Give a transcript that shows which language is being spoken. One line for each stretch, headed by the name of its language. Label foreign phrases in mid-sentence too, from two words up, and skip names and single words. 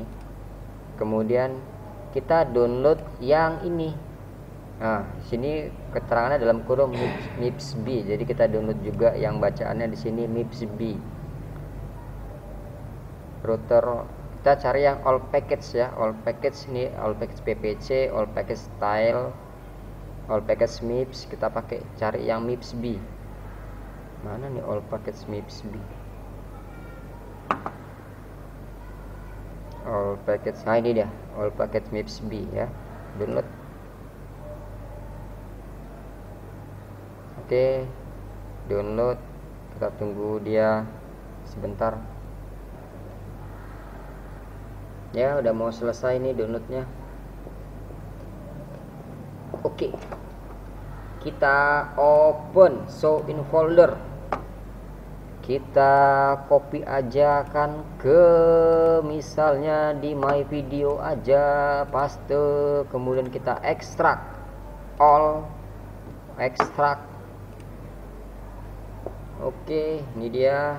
Indonesian: Kemudian kita download yang ini. Nah, sini keterangannya dalam kurung MIPS-B. Jadi kita download juga yang bacaannya di sini MIPS-B.
English: Router
Indonesian: kita cari yang
English: all package ya, all package ini, all package PPC, all package style, all package MIPS.
Indonesian: Kita pakai cari yang MIPS-B. Mana nih
English: all package MIPS-B? All package,
Indonesian: nah ini dia,
English: all package MIPS-B
Indonesian: ya.
English: Download. Oke, download.
Indonesian: Kita tunggu dia sebentar. Ya, udah mau selesai nih downloadnya. Oke, kita
English: open show in folder.
Indonesian: Kita copy aja kan ke misalnya di
English: my video
Indonesian: aja, paste, kemudian kita ekstrak all, ekstrak. Oke, ini dia.